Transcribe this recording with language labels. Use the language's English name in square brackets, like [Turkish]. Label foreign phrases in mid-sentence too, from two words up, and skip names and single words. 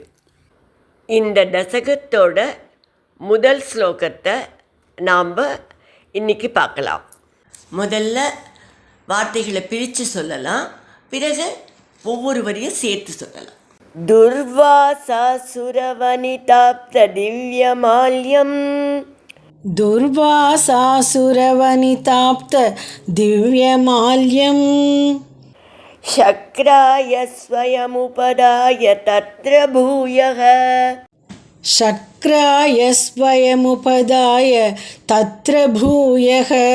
[Tamil] இந்த தசகத்தோட முதல் ஸ்லோகத்தை நாம் இன்னைக்கு பார்க்கலாம். முதல்ல வார்த்தைகளை பிரித்து சொல்லலாம், பிறகு ஒவ்வொரு வரியும் சேர்த்து சொல்லலாம். [Sanskrit] दुर्वासासुरवनिताप्त दिव्यमाल्यम् दुर्वासासुरवनिताप्त दिव्यमाल्यं शक्राय स्वयमुपदाय तत्र भूयः शक्राय स्वयमुपदाय तत्र भूयः